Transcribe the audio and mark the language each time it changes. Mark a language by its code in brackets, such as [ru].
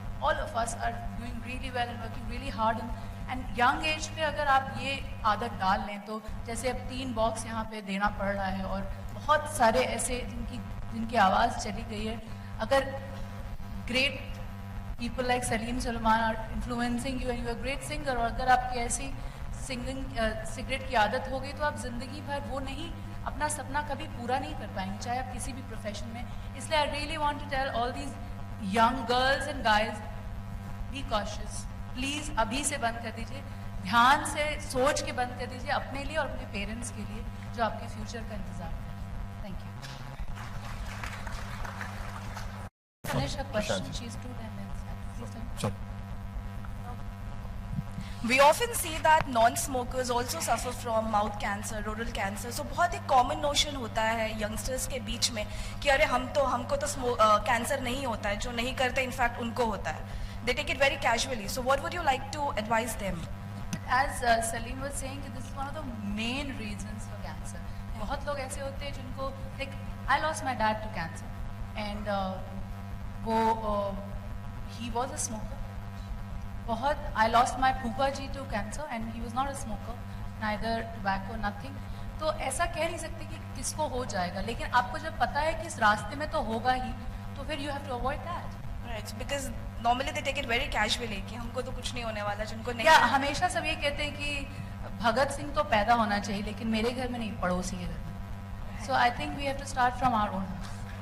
[en] all of us are doing really well and working really hard. [hi] And young age पे अगर आप ये आदत डाल लें तो जैसे अब 3 बॉक्स यहाँ पे देना पड़ रहा है और बहुत सारे ऐसे जिनकी आवाज़ चली गई है, अगर [en] great people like Salim Sulaiman are influencing you and you are a great singer, [hi] और अगर आपकी ऐसी सिंगिंग सिगरेट की आदत हो गई तो आप ज़िंदगी भर वो नहीं, अपना सपना कभी पूरा नहीं कर पाएंगे, चाहे आप किसी भी प्रोफेशन में. [en] इसलिए I really want to tell all these young girls and guys, be cautious please. [hi] अभी से बंद कर दीजिए, ध्यान से सोच के बंद कर दीजिए अपने लिए और अपने पेरेंट्स के लिए जो आपके फ्यूचर का इंतजार कर रहे हैं. [en] Thank you. Finish her question. She's 2 minutes. We often see that non-smokers also suffer from mouth cancer, oral cancer. [hi] So बहुत एक [en] common notion [hi] होता है youngsters के बीच में कि अरे हमको तो कैंसर नहीं होता है, जो नहीं करते इनफैक्ट उनको होता है. [en] They take it very casually. So what would you like to advise them? As Salim was saying, this is one of the main reasons for cancer. [hi] बहुत लोग ऐसे होते हैं जिनको, [en] like I lost my dad to cancer and he was a smoker. I lost my Poopa ji to cancer and he was not a smoker, neither tobacco, nothing. [hi] तो ऐसा कह नहीं सकते कि किसको हो जाएगा, लेकिन आपको जब पता है कि इस रास्ते में तो होगा ही, तो फिर [en] you have to avoid that. Right, because normally they take it very casually [hi] कि हमको तो कुछ नहीं होने वाला, जिनको नहीं. क्या हमेशा सब ये कहते हैं कि भगत सिंह तो पैदा होना चाहिए, लेकिन मेरे घर में नहीं, पड़ोसी के घर में. [en] So I think we have to start from our own house.